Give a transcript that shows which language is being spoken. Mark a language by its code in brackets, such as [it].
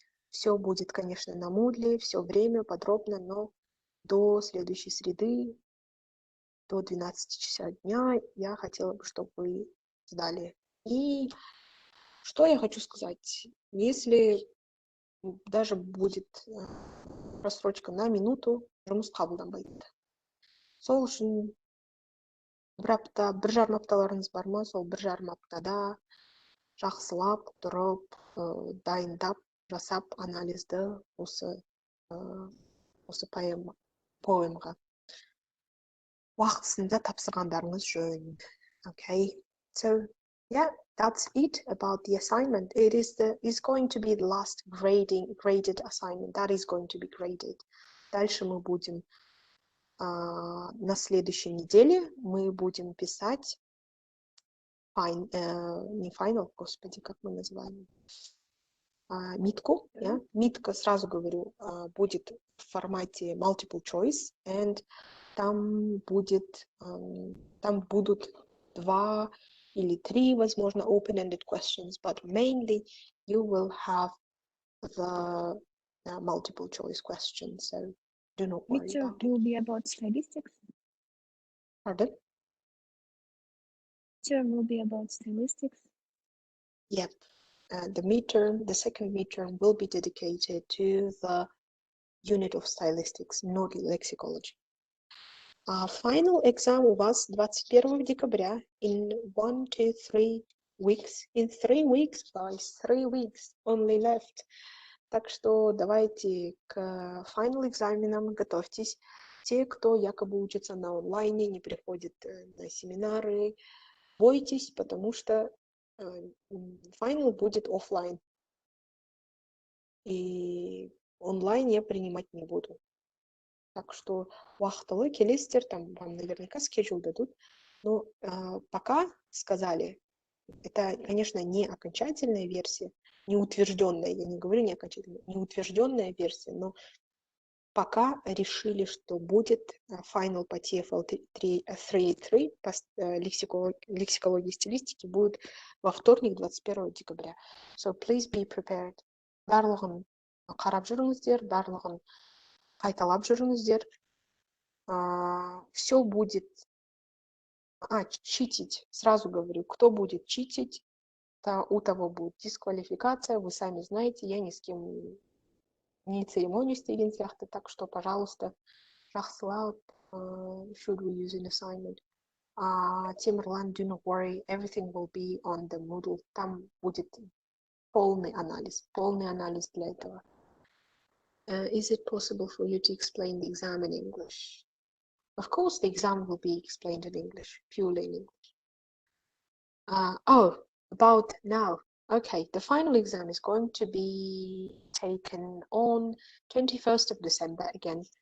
[ru] Все будет, конечно, на Moodle, все время подробно, но до следующей среды, до 12 часа дня я хотела бы, чтобы вы сдали. И что я хочу сказать, если даже будет просрочка на минуту, [kk] жұмыс қабылданбайды. Сол үшін бір жарым апталарыңыз бар ма, сол бір жарым аптада жақсылап тұрып, дайындап, жасап анализді осы поэмға уақытысында тапсырғандарыңыз жөн. [en] Okay, so yeah, that's it about the assignment. It is going to be the last graded assignment that is going to be graded. [ru] Дальше мы будем на следующей неделе мы будем писать не final, господи, как мы называем? Митку, [en] yeah? [ru] Митка, сразу говорю, будет в формате [en] multiple choice, and [ru] там будут 2 или 3, возможно, [en] open-ended questions, but mainly you will have the multiple choice questions, so do not worry about it. Will be about stylistics. Pardon? Will be about stylistics. Yep. The second midterm will be dedicated to the unit of stylistics, not lexicology. Final exam [ru] у вас 21 декабря [en] in 1 to 3 weeks. In 3 weeks, guys, 3 weeks only left. [ru] Так что давайте к final экзаменам готовьтесь. Те, кто якобы учится на онлайне, не приходит на семинары, бойтесь, потому что final будет офлайн. и онлайн я принимать не буду. Так что [kk] уақытылы келесіздер, [ru] там вам наверняка скеджул дадут. Но пока сказали, это, конечно, не окончательная версия, не утвержденная, я не говорю не окончательная, не утвержденная версия, но пока решили, что будет final по TFL 3.3 по лексикологии и стилистике будет во вторник, 21 декабря. [en] So please be prepared. [kk] Барлығын қарап жүріңіздер, барлығын қайталап жүріңіздер. [ru] Все будет... читить. Сразу говорю, кто будет читить, у того будет дисквалификация. Вы сами знаете, я ни с кем не церемонюсь [kk] деген сияқты, [ru] так что, пожалуйста, [kk] жақсылап, [en] should we use an assignment. Темірлан, do not worry, everything will be on the Moodle. [ru] Там будет полный анализ для этого. [en] Is it possible for you to explain the exam in English? Of course, the exam will be explained in English, purely in English. About now. Okay, the final exam is going to be taken on 21st of December again.